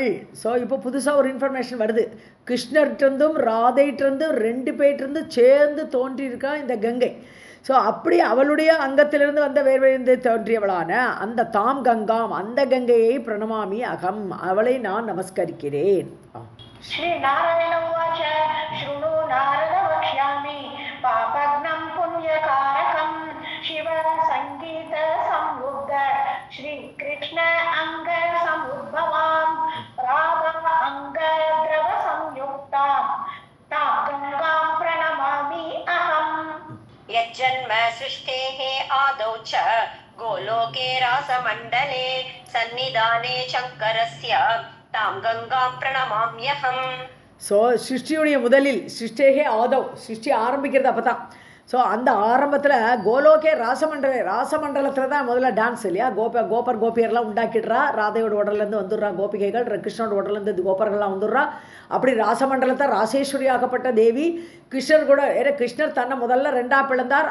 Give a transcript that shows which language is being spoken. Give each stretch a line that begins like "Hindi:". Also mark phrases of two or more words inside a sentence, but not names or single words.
Tamil: ஸோ இப்போ புதுசாக ஒரு இன்ஃபர்மேஷன் வருது. கிருஷ்ணர்கிட்டருந்தும் ராதையிட்டிருந்தும் ரெண்டு பேர்ட்டிருந்து சேர்ந்து தோன்றியிருக்கா இந்த கங்கை. ஸோ அப்படி அவளுடைய அங்கத்திலிருந்து வந்த வேர்வையிலிருந்து தோன்றியவளான அந்த
Sanskrit: तां गंगां
Tamil: அந்த கங்கையை
Sanskrit: प्रणमामि अहम्,
Tamil: அவளை நான் நமஸ்கரிக்கிறேன்.
Sanskrit: श्री नारायण उवाच शृणु नारद वक्ष्यामि पापघ्नं पुण्यकारकं शिव संगीत संयुक्त श्री कृष्ण अंग समुद्भवां राधा अंग द्रव संयुक्तां तां गंगां प्रणमामि अहम्. यज्जन्म सृष्टेः आदौ च गोलोके रासमण्डले सन्निधाने शङ्करस्य तां गंगां प्रणमाम्यहम्.
Tamil: ஸோ சிருஷ்டியுடைய முதலில்
Sanskrit: सृष्टेः आदौ,
Tamil: சிருஷ்டி ஆரம்பிக்கிறது அப்போ தான். ஸோ அந்த ஆரம்பத்தில் கோலோகே ராசமண்டலத்தில் தான் முதல்ல டான்ஸ் இல்லையா. கோபர் கோபியர்லாம் உண்டாக்கிடுறா. ராதையோட உடலேருந்து வந்துடுறா கோபிகைகள், கிருஷ்ணனோட உடலேருந்து கோபர்கள்லாம் வந்துடுறா. அப்படி ராசமண்டலத்தை ராசேஸ்வரியாகப்பட்ட தேவி கிருஷ்ணர் கூட, ஏன்னா கிருஷ்ணர் தன்னை முதல்ல ரெண்டாக பிளந்தார்.